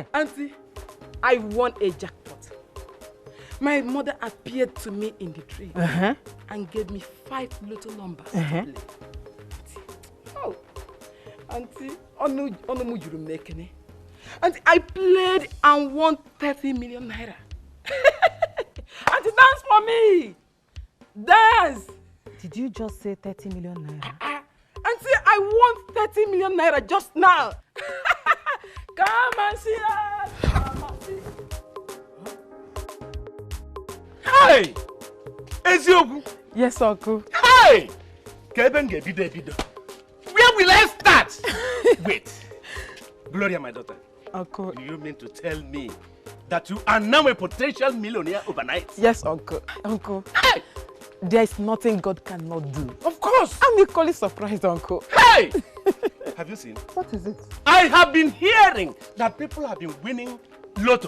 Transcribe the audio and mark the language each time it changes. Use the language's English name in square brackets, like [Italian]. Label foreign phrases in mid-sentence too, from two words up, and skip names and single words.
[English] Auntie, I won a jackpot. My mother appeared to me in the dream and gave me 5 little numbers to play. Auntie, auntie, I played and won 30 million naira. Auntie, dance for me. Dance. Did you just say 30 million naira? Auntie, I won 30 million naira just now. Come and see us. Come and see. Hey! Eziogu! Yes, uncle. Hey! Where will I start? Wait. Gloria, my daughter. Uncle. Do you mean to tell me that you are now a potential millionaire overnight? Yes, uncle. Uncle. Hey! there is nothing God cannot do. Of course. I'm equally surprised, Uncle. Hey! Have you seen? What is it? I have been hearing that people have been winning lotto.